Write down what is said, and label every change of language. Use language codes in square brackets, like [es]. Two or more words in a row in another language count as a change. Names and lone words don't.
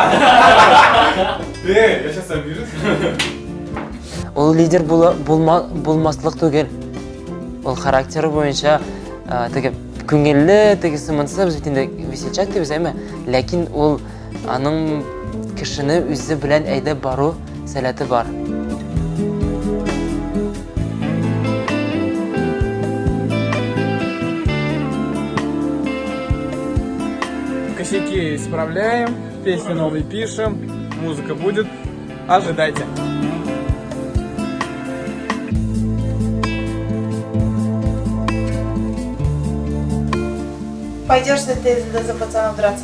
[ru] Я сейчас обижусь. [tt] Ол лидер булмаслык түгел. [kk] Ол характері бойынша [tt] теге күңелле, тегесе монсы без бит инде весельчак дибез, әмма ләкин ол аның кешене үзе белән әйдәп бару сәләте бар. [ru] Косяки исправляем, песни новые пишем, музыка будет. Ожидайте. Пойдешь ли ты за пацанов драться?